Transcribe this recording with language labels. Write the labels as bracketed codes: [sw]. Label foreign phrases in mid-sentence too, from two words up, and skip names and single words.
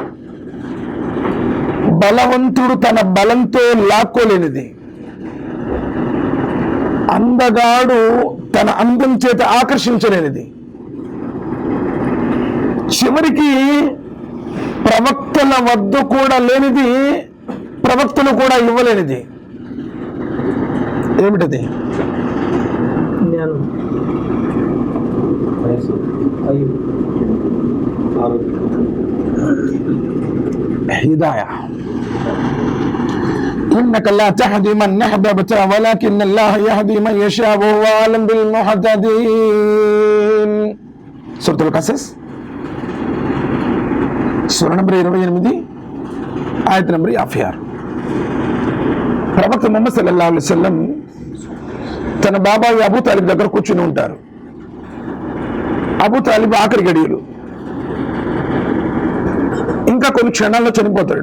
[te] బలవంతుడు తన బలంతో లాక్కోలేనిది, అందగాడు తన అందం చేత ఆకర్షించలేనిది, చివరికి ప్రవక్తల వద్ద కూడా లేనిది, ప్రవక్తలు కూడా ఇవ్వలేనిది ఏమిటది? హిదాయా. [ar] إنك لا تهدي من أحببت ولكن الله يهدي من يشاء وهو أعلم بالمهتدين. سورة القصص [te] సూర నంబర్ 28 ఆయత నంబర్ 56. ప్రవక్త ముహమ్మద్ [ar] صلى الله عليه وسلم [te] తన బాబాయి అబూ తాలిబ్ దగ్గర కూర్చుని ఉంటారు. అబూ తాలిబ్ ఆఖరి గడియలు, ఇంకా కొన్ని క్షణాల్లో చనిపోతాడు.